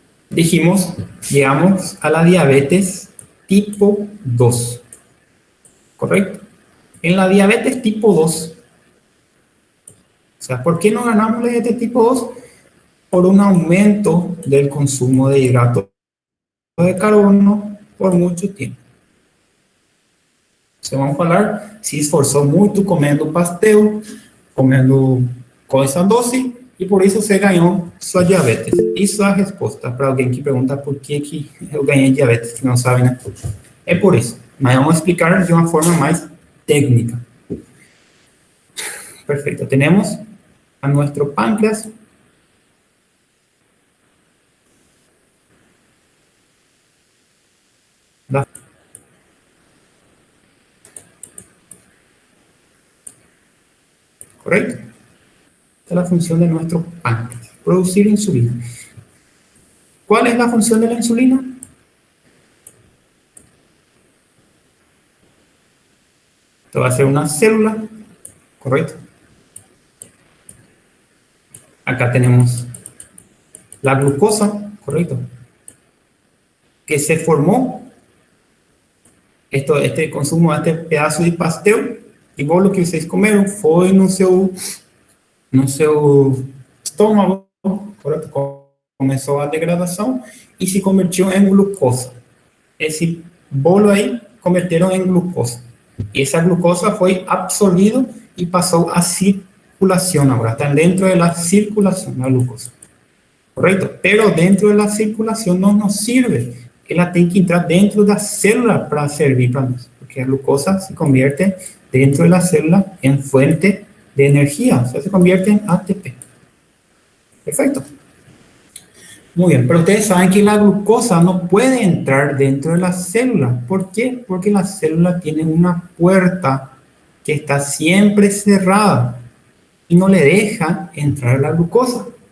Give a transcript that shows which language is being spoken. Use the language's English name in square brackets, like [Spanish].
[Spanish] dijimos, llegamos a la diabetes tipo 2, ¿correcto? En la diabetes tipo 2, o sea, ¿por qué no ganamos la diabetes tipo 2? Por un aumento del consumo de hidratos de carbono por mucho tiempo. [Portuguese] Então, vamos falar, se esforçou muito comendo pastel, comendo coisa doce, e por isso você ganhou sua diabetes. Isso é a resposta para alguém que pergunta por que eu ganhei diabetes, que não sabe, né? É por isso. Mas vamos explicar de uma forma mais técnica. Perfeito. Temos a nosso pâncreas. [Spanish] ¿Correcto? Esta es la función de nuestro páncreas, producir insulina. ¿Cuál es la función de la insulina? Esto va a ser una célula, ¿correcto? Acá tenemos la glucosa, ¿correcto? Que se formó, este consumo de este [Portuguese] pedaço de pastel, e bolo que vocês comeram, foi no seu estômago, correto? Começou a degradação e se convertiu em glucosa. Esse bolo aí converteram em glucosa. E essa glucosa foi absorvida e passou à circulação agora. Está dentro da circulação, a glucosa. Correto? [Spanish] Pero [Portuguese] dentro da circulação não [Spanish] nos sirve. [Portuguese] Ela tem que entrar dentro da célula para servir para nós. [Spanish] Porque a glucosa se convierte dentro de la célula en fuente de energía, o sea, se convierte en ATP. Perfecto. Muy bien, pero ustedes saben que la glucosa no puede entrar dentro de la célula. ¿Por qué? Porque la célula tiene una puerta que está siempre cerrada y no le deja entrar la glucosa.